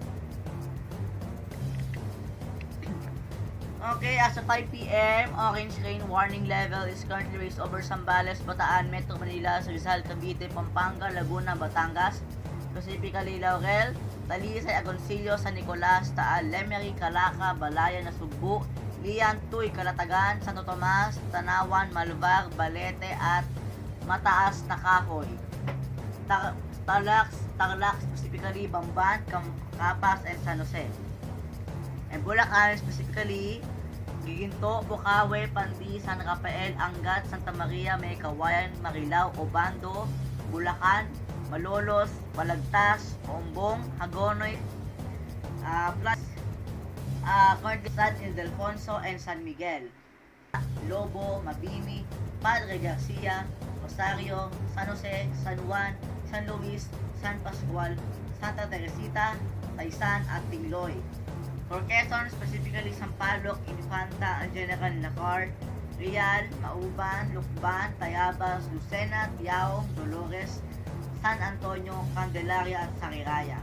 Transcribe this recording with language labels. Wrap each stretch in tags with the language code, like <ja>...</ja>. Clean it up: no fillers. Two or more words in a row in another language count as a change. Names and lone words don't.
<en>Okay, as of 5 p.m., orange rain warning level is currently raised over Zambales, Bataan, Metro Manila, Rizal, Cavite, Pampanga, Laguna, Batangas, specifically Laurel, Talisay, Agoncillo, San Nicolas, Taal, Lemery, Calaca, Balayan, Nasugbu, Lian, Tuy, Calatagan, Santo Tomas, Tanawan, Malvar, Balete at Mataas na Kahoy. Tarlac, specifically Bamban, Capas, and San Jose. And Bulacan, specifically Giginto, Bukawe, Pandi, San Rafael, Angat, Santa Maria, May Kawayan, Marilao, Obando, Bulacan, Malolos, Balagtas, Ombong, Hagonoy, plus currently San Ildefonso and San Miguel, Lobo, Mabini, Padre Garcia, Rosario, San Jose, San Juan, San Luis, San Pascual, Santa Teresita, Taysan at Tingloy. For Quezon, specifically Sampaloc, Infanta, General Lacar, Real, Mauban, Lukban, Tayabas, Lucena, Tiao, Dolores, San Antonio, Candelaria at Sariraya.</en>